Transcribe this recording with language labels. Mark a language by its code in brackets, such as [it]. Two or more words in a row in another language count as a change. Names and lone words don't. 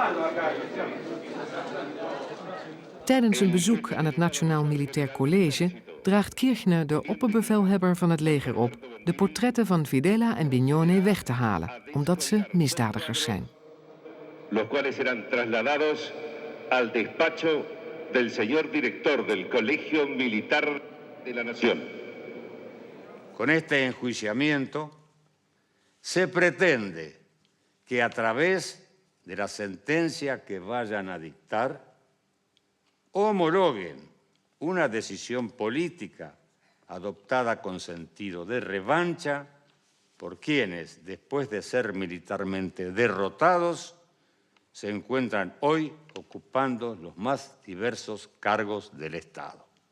[nl] Tijdens een bezoek aan het Nationaal Militair College draagt Kirchner de opperbevelhebber van het leger op de portretten van Videla en Bignone weg te halen, omdat ze misdadigers zijn. [es] Los cuales serán trasladados al despacho del señor director del Colegio Militar de la Nación. Con este enjuiciamiento se pretende que a través de la sentencia que vayan a dictar homologuen una decisión política adoptada con sentido de revancha por quienes, después de ser militarmente derrotados, se encuentran hoy ocupando los más diversos cargos del Estado.